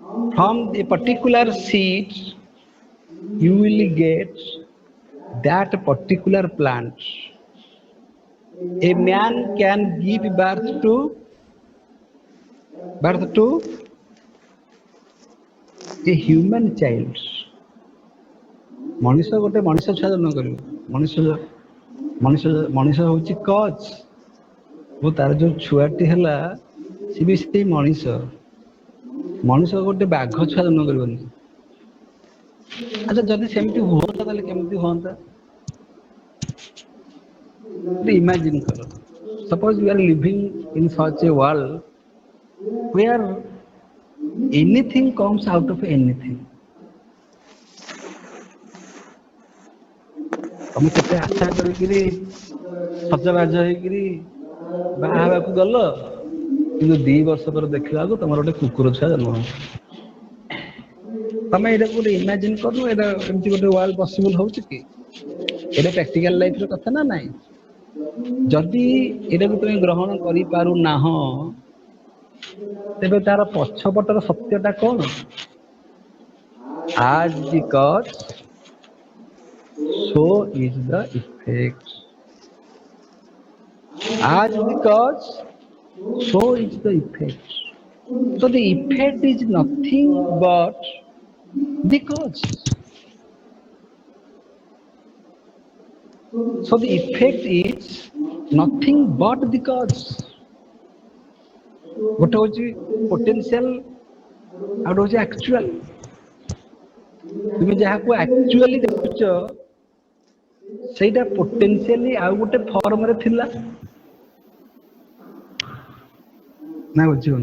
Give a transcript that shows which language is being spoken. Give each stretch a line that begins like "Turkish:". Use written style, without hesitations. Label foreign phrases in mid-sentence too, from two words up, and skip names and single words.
English: From a particular seed, you will get that particular plant. A man can give birth to a human child.
Odia: ମଣିଷ ଗୋଟେ ମଣିଷ ଛୁଆ ଜନ୍ମ କରିବ। ମଣିଷ ହଉଛି କଜ। ଓ ତାର ଯୋଉ ଛୁଆଟି ହେଲା ସେ ବି ସେଇ ମଣିଷ। ମଣିଷ ଗୋଟେ ବାଘ ଛୁଆ ଜନ୍ମ କରିବନି। ଆଚ୍ଛା ଯଦି ସେମିତି ହୁଅନ୍ତା ତାହେଲେ କେମିତି ହୁଅନ୍ତା? ଇମାଜିନ୍ କର,
English: suppose you are living in such a world where anything comes out of anything.
Odia: ତମେ କେତେ ଆଶା କରିକିରି ସଜବାଜ ହେଇକିରି ବାହା ହେବାକୁ ଗଲ, କିନ୍ତୁ 2 ବର୍ଷ ପରେ ଦେଖିଲା ବେଳକୁ ତମର ଗୋଟେ କୁକୁର ଛୁଆ ଜନ୍ମ ହେଲା। ତମେ ଏଇଟାକୁ ଗୋଟେ ଇମାଜିନ୍ କରୁନ, ଏଇଟା ଏମିତି ଗୋଟେ
English: world possible
Odia: ହଉଛି କି? ଏଇଟା
English: practical life
Odia: କଥା ନା ନାଇଁ? ଯଦି ଏଟାକୁ ତୁମେ ଗ୍ରହଣ କରିପାରୁନାହଁ, ତେବେ ତାର ପଛପଟର ସତ୍ୟଟା କଣ?
English: As because so is the effect. As because so is the effect. So the effect is nothing but the cause. So the effect is nothing but the cause.
Odia: ଗୋଟେ ହଉଛି ପୋଟେନସିଆଲ ଆଉ ଗୋଟେ ହଉଛି ଆକ୍ଚୁଆଲ। তুমি ଯାହାକୁ ଆକ୍ଚୁଆଲି ଦେଖୁଛ ସେଇଟା ପୋଟେନସିଆଲି ଆଉ ଗୋଟେ ଫର୍ମରେ ଥିଲା। ନା ବୁଝିବନି?